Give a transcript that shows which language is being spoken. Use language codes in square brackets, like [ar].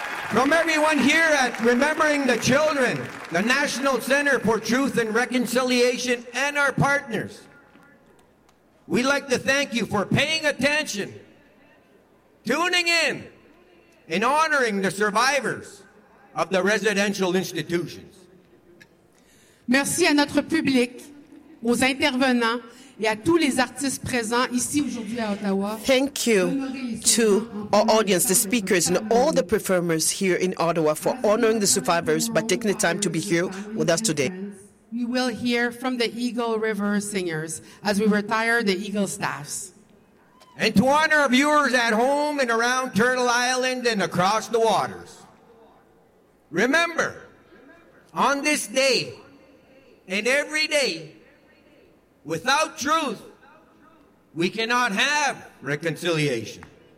[en] From everyone here at Remembering the Children, the National Center for Truth and Reconciliation, and our partners, we'd like to thank you for paying attention, tuning in, in honoring the survivors of the residential institutions. [fr] Merci à notre public, aux intervenants et à tous les artistes présents ici aujourd'hui à Ottawa. [en] Thank you to our audience, the speakers, and all the performers here in Ottawa for honoring the survivors by taking the time to be here with us today. We will hear from the Eagle River singers as we retire the Eagle staffs. And to honor our viewers at home and around Turtle Island and across the waters, remember, on this day and every day, without truth, we cannot have reconciliation.